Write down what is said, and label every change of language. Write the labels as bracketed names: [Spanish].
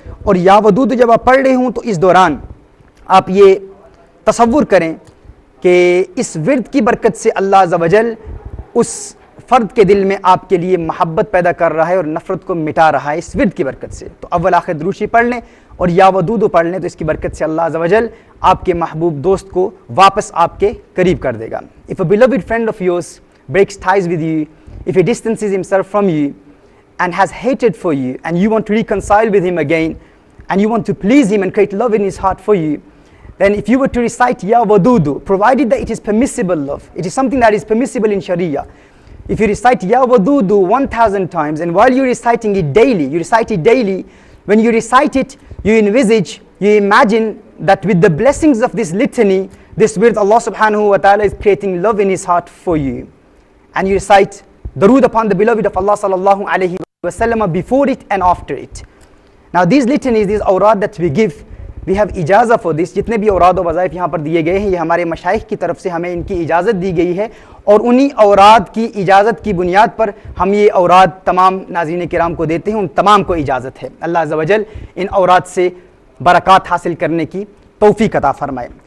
[Urdu] اور یا ودود جب آپ پڑھ رہے ہوں تو اس دوران آپ یہ تصور کریں کہ اس ورد کی برکت سے اللہ عز و جل اس فرد کے دل میں آپ کے لیے محبت پیدا کر رہا ہے اور نفرت کو مٹا رہا ہے اس ورد کی برکت سے. تو اول آخر درود شریف پڑھ لیں اور یا ودود پڑھ لیں، تو اس کی برکت سے اللہ عز و جل آپ کے محبوب دوست کو واپس آپ کے قریب کر دے گا. [English] If a beloved friend of yours breaks ties with you, if he distances himself from you and has hated for you, and you want to reconcile with him again, and you want to please him and create love in his heart for you, then if you were to recite Ya Wadudu, provided that it is permissible love, it is something that is permissible in Sharia. If you recite Ya Wadudu 1000 times, and while you're reciting it daily, you recite it daily, when you recite it, you envisage, you imagine that with the blessings of this litany, this wird Allah subhanahu wa ta'ala is creating love in his heart for you. And you recite Darood upon the beloved of Allah sallallahu alayhi wa sallam before it and after it. Now these litanies, these awrad that we give, we have ijazah for this. [Urdu] جتنے بھی اوراد و وظائف یہاں پر دیے گئے ہیں یہ ہمارے مشائخ کی طرف سے ہمیں ان کی اجازت دی گئی ہے، اور انہی اوراد کی اجازت کی بنیاد پر ہم یہ اوراد تمام ناظرین کرام کو دیتے ہیں. ان تمام کو اجازت ہے. اللہ عز و جل ان اوراد سے برکات حاصل کرنے کی توفیق عطا فرمائے.